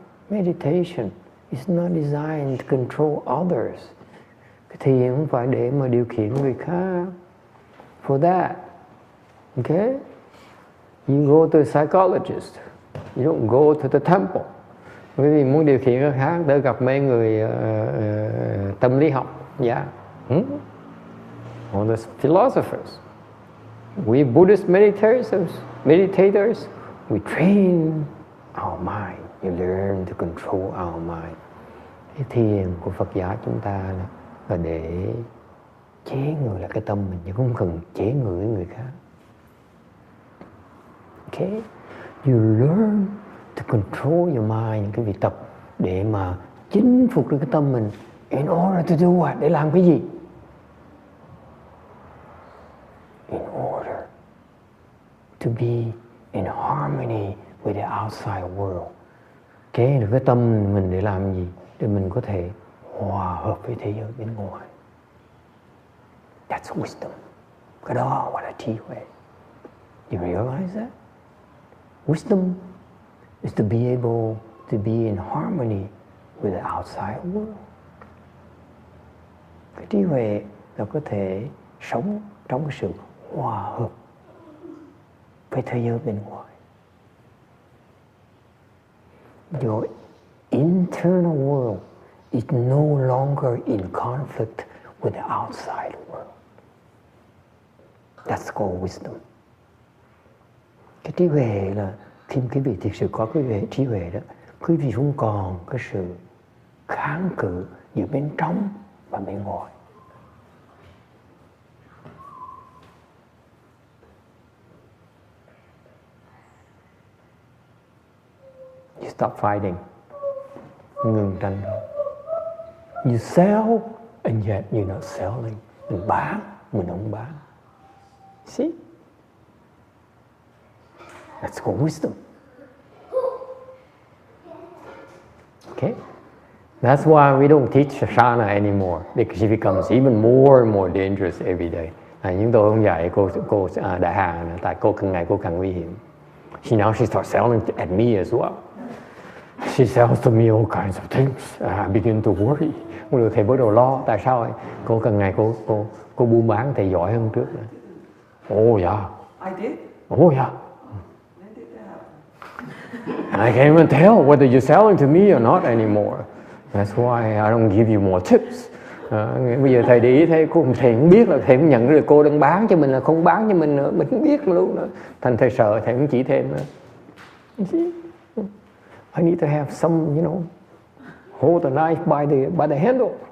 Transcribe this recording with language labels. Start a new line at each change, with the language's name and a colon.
English: Meditation is not designed to control others.
Vietnamese: Cái thiền không phải để mà điều khiển người khác.
English: For that, okay? You go to a psychologist. You don't go to the temple.
Vietnamese: Bởi vì muốn điều khiển người khác, để gặp mấy người tâm lý học.
English: Yeah. Or the philosophers. We Buddhist meditators, we train our mind. You learn to control our mind.
Vietnamese: Cái thiền của Phật giáo chúng ta là để chế ngự lại cái tâm mình, chứ không cần chế ngự người khác.
English: Okay? You learn to control your mind.
Vietnamese: Cái việc tập để mà chinh phục được cái tâm mình.
English: In order to do what?
Vietnamese: Để làm cái gì?
English: In order to be in harmony with the outside world.
Vietnamese: Chế được cái tâm mình để làm gì? Để mình có thể hòa hợp với thế giới bên ngoài.
English: That's wisdom.
Vietnamese: Cái đó gọi là trí huệ.
English: You realize that? Wisdom is to be able to be in harmony with the outside world.
Vietnamese: Cái trí huệ là có thể sống trong cái sự hòa hợp với thế giới bên ngoài.
English: Your internal world is no longer in conflict with the outside world. That's called wisdom.
Vietnamese: Cái trí huệ là khi quý vị thực sự có cái trí huệ đó, quý vị không còn cái sự kháng cự giữa bên trong và bên ngoài.
English: You stop fighting.
Vietnamese: Ngừng tranh đấu.
English: You sell and yet you're not selling.
Vietnamese: Mình bán, mình không bán.
English: See? That's called wisdom. Okay? That's why we don't teach Shana anymore, because it becomes even more and more dangerous every day.
Vietnamese: Nhưng tôi không dạy cô Đại Hà nữa, tại cô càng ngày cô càng nguy hiểm.
English: Now she starts selling at me as well. She sells to me all kinds of things. I begin to worry.
Vietnamese: Thầy bắt đầu lo. Tại sao vậy? Cô càng ngày cô buôn bán thầy giỏi hơn trước nữa.
English: Oh yeah. I did? Oh yeah. When did that happen? And I can't even tell whether you're selling to me or not anymore. That's why I don't give you more tips.
Vietnamese: Bây giờ thầy để ý thấy thầy không biết là thầy không nhận được cô đang bán cho mình là không bán cho mình nữa, mình không biết luôn nữa. Thành thầy sợ thầy không chỉ thêm nữa.
English: You see? I need to have some, hold the knife by the handle.